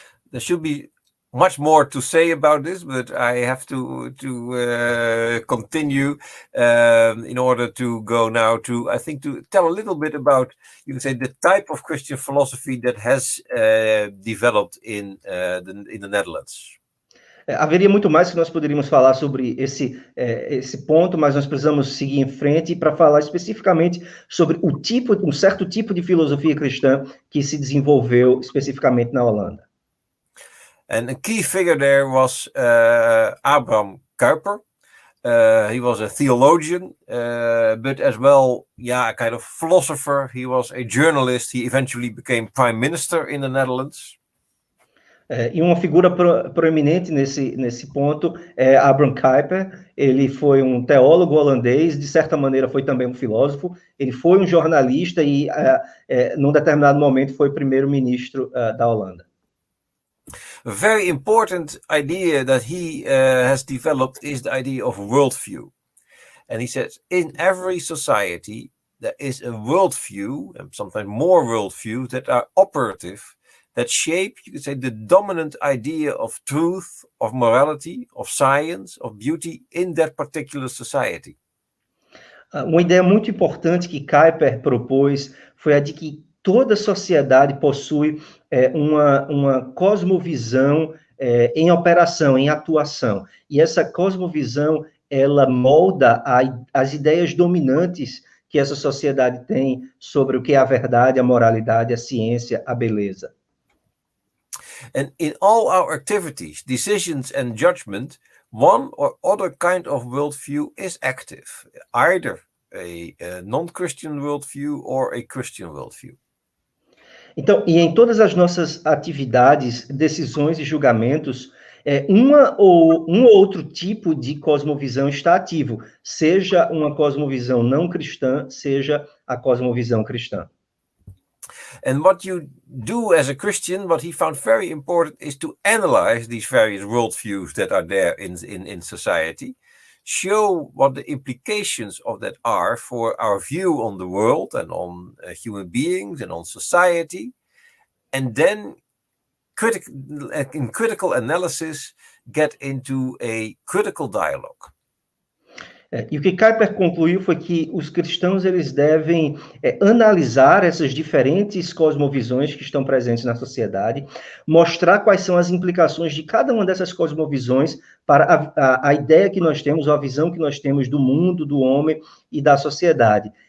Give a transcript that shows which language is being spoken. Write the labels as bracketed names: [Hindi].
[English] There should be much more to say about this, but I have to continue in order to go now to, I think, to tell a little bit about, you can say, the type of Christian philosophy that has developed in the Netherlands. [Portuguese] Haveria muito mais que nós poderíamos falar sobre esse ponto, mas nós precisamos seguir em frente para falar especificamente sobre um certo tipo de filosofia cristã que se desenvolveu especificamente na Holanda. [English] And a key figure there was Abraham Kuyper. He was a theologian, but as well, a kind of philosopher. He was a journalist. He eventually became prime minister in the Netherlands. [Portuguese] E uma figura proeminente nesse ponto é Abraham Kuyper. Ele foi um teólogo holandês, de certa maneira foi também um filósofo. Ele foi um jornalista e, num determinado momento, foi primeiro-ministro da Holanda. [English] A very important idea that he has developed is the idea of worldview. And he says, in every society, there is a worldview, and sometimes more worldviews, that are operative, that shape, you could say, the dominant idea of truth, of morality, of science, of beauty in that particular society. [Portuguese] Uma ideia muito importante que Kuyper propôs foi a de que toda sociedade possui uma cosmovisão em operação, em atuação. E essa cosmovisão, ela molda as ideias dominantes que essa sociedade tem sobre o que é a verdade, a moralidade, a ciência, a beleza. [English] And in all our activities, decisions and judgment, one or other kind of worldview is active, either a non-Christian worldview or a Christian worldview. [Portuguese] Então, e em todas as nossas atividades, decisões e julgamentos, um ou outro tipo de cosmovisão está ativo, seja uma cosmovisão não cristã, seja a cosmovisão cristã. [English] And what you do as a Christian, what he found very important, is to analyze these various worldviews that are there in society, show what the implications of that are for our view on the world and on human beings and on society, and then in critical analysis get into a critical dialogue. [Portuguese] E o que Kuyper concluiu foi que os cristãos eles devem analisar essas diferentes cosmovisões que estão presentes na sociedade, mostrar quais são as implicações de cada uma dessas cosmovisões para a ideia que nós temos, ou a visão que nós temos do mundo, do homem e da sociedade.